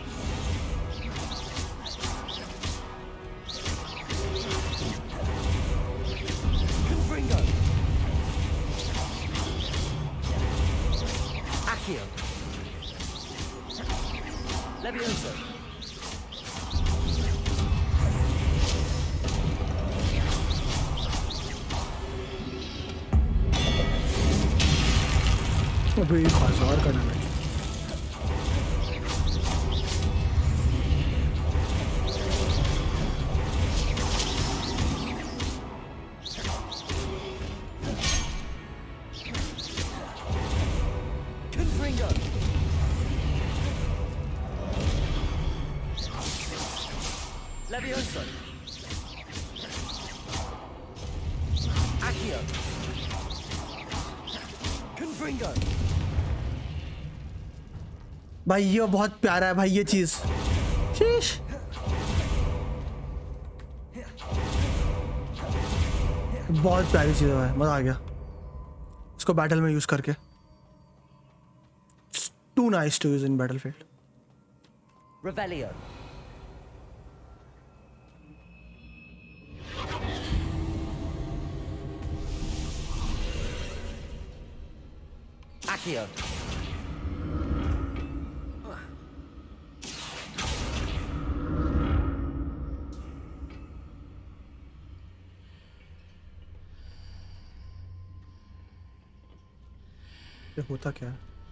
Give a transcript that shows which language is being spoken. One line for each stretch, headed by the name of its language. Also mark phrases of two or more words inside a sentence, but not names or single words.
Hindi: Confringo. Accio. Levioso. अबे 1000 का डैमेज. Confringo. Levioso. Accio. Confringo. भाई ये बहुत प्यारा है भाई ये चीज. शीश. बहुत प्यारी चीज है भाई. मजा आ गया इसको बैटल में यूज करके.
English: Too nice to use in battlefield.
Hindi: Revelio. Accio. ये होता क्या है?